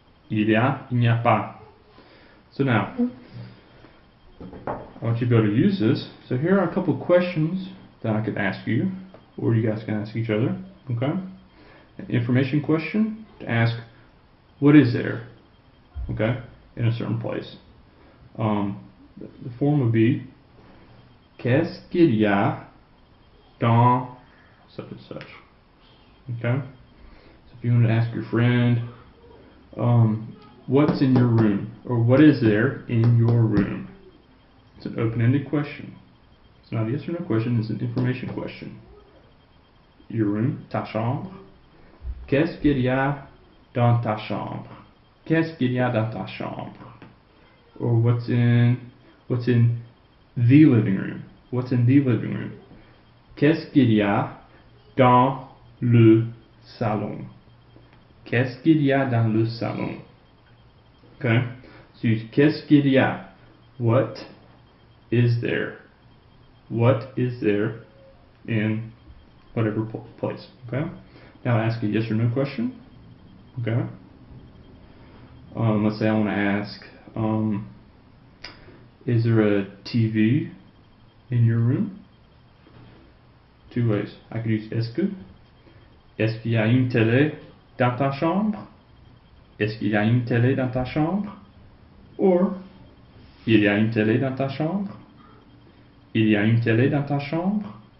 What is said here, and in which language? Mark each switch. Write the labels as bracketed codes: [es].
[fr] Il n'y a pas. [en] So now, I want you to be able to use this. So here are a couple of questions that I could ask you, or you guys can ask each other. Okay? An information question to ask, what is there? Okay? In a certain place. The form would be, [fr] qu'est-ce qu'il y a dans [en] such and such? Okay? So if you want to ask your friend, what's in your room? Or what is there in your room? It's an open-ended question. It's not a yes or no question, it's an information question. Your room, [fr] ta chambre. Qu'est-ce qu'il y a dans ta chambre? Qu'est-ce qu'il y a dans ta chambre? [en] Or what's in the living room? What's in the living room? [fr] Qu'est-ce qu'il y a dans le salon? Qu'est-ce qu'il y a dans le salon? [en] Okay? So use [fr] qu'est-ce qu'il y a? [en] What is there? What is there in whatever place? Okay? Now ask a yes or no question. Okay? Let's say I want to ask, is there a TV in your room? Two ways. I could use [fr] est-ce que. Est-ce qu'il y a une télé dans ta chambre? Est-ce qu'il y a une télé dans ta chambre? Or, il y a une télé dans ta chambre? Il y a une télé dans ta chambre?